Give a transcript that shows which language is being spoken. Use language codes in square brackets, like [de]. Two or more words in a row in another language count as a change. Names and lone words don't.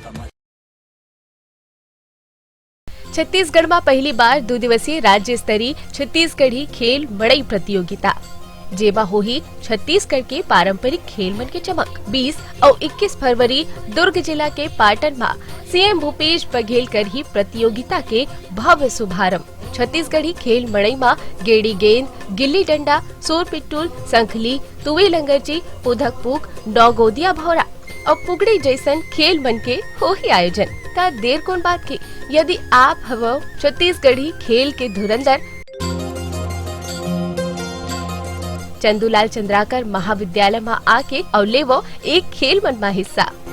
[hne] छत्तीसगढ़ में पहली बार 2 दिवसीय राज्य स्तरीय छत्तीसगढ़ी खेल मड़ई प्रतियोगिता जेबा होही छत्तीसगढ़ के पारंपरिक खेल मन के चमक. 20 और 21 फरवरी दुर्ग जिला के पाटन में सीएम भूपेश बघेल कर ही प्रतियोगिता के भव्य शुभारंभ. छत्तीसगढ़ी खेल मड़ई में गेड़ी गेंद, गिल्ली डंडा, सोर पिट्टूल, संखली, तुवे लंगरची, पुधक पुक, डॉगोदिया भौरा और पुगड़ी जैसन खेल मन के हो ही आयोजन. का देर कौन बात की, यदि आप हवो छत्तीसगढ़ी खेल के धुरंधर चंदूलाल चंद्राकर महाविद्यालय में आके और लेवो एक खेल मन में हिस्सा.